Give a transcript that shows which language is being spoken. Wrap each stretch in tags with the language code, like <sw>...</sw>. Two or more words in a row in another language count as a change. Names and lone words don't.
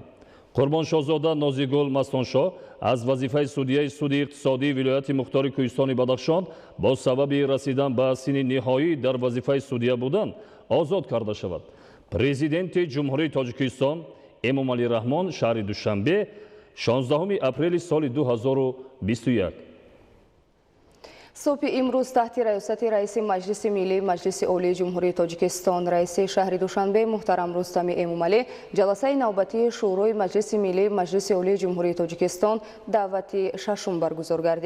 <tg>Қурбоншозода Нозигул Мастоншо аз вазифаи судяи суди иқтисодии Вилояти Мухтори Кӯҳистони Бадахшон бо сабаби расидан ба синни ниҳоии дар вазифаи судя будан озод карда шавад. Президенти Ҷумҳурии Тоҷикистон Эмомалӣ Раҳмон шаҳри Душанбе 16 апрели соли 2021. субҳи имрӯз таҳти раёсати раиси Маҷлиси миллии Маҷлиси олии Ҷумҳурии Тоҷикистон раиси шаҳри Душанбе муҳтарам Рустами Эмомалӣ ҷаласаи навбатии Шӯрои Маҷлиси миллии Маҷлиси олии Ҷумҳурии Тоҷикистон даъвати шашум баргузор гардид.</tg>